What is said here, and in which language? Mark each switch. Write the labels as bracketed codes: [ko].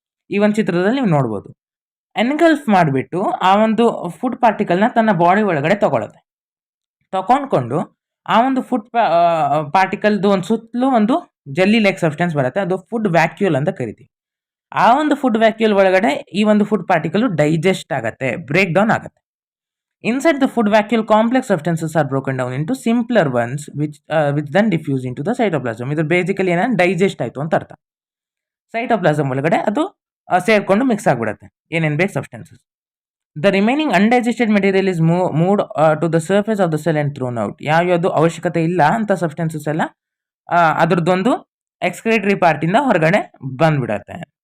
[kn] ಈ ಒಂದು ಚಿತ್ರದಲ್ಲಿ ನೀವು ನೋಡ್ಬೋದು. ಎನ್ಗಲ್ಫ್ ಮಾಡಿಬಿಟ್ಟು ಆ ಒಂದು ಫುಡ್ ಪಾರ್ಟಿಕಲ್ನ ತನ್ನ ಬಾಡಿ ಒಳಗಡೆ ತಗೊಂಡ್ಕೊಂಡು ಆ ಒಂದು ಫುಡ್ ಪಾರ್ಟಿಕಲ್ದು ಒಂದು ಸುತ್ತಲೂ ಒಂದು ಜೆಲ್ಲಿ ಲೈಕ್ ಸಬ್ಸ್ಟೆನ್ಸ್ ಬರುತ್ತೆ. ಅದು ಫುಡ್ ವ್ಯಾಕ್ಯೂಲ್ ಅಂತ ಕರಿತೀವಿ. ಆ ಒಂದು ಫುಡ್ ವ್ಯಾಕ್ಯೂಲ್ ಒಳಗಡೆ ಈ ಒಂದು ಫುಡ್ ಪಾರ್ಟಿಕಲ್ ಡೈಜೆಸ್ಟ್ ಆಗತ್ತೆ, ಬ್ರೇಕ್ ಡೌನ್ ಆಗುತ್ತೆ. [en] Inside the food vacuole, complex substances are broken down into simpler ones, which then diffuse into the cytoplasm. [kn] ಇದು ಬೇಸಿಕಲಿ ಏನಂದ್ರೆ ಡೈಜೆಸ್ಟ್ ಆಯಿತು ಅಂತ ಅರ್ಥ. ಸೈಟೋಪ್ಲಾಸಮ್ ಒಳಗಡೆ ಅದು ಸೇರ್ಕೊಂಡು ಮಿಕ್ಸ್ ಆಗಿಬಿಡುತ್ತೆ ಏನೇನು ಬೇಕು substances. [en] The remaining undigested material is moved to the surface of the cell and thrown out. [kn] ಯಾವ್ಯಾವುದು ಅವಶ್ಯಕತೆ ಇಲ್ಲ ಅಂತ ಸಬ್ಸ್ಟೆನ್ಸಸ್ ಎಲ್ಲ ಅದ್ರದ್ದೊಂದು ಎಕ್ಸ್ಕ್ರೇಟರಿ ಪಾರ್ಟಿಂದ ಹೊರಗಡೆ ಬಂದ್ಬಿಡತ್ತೆ.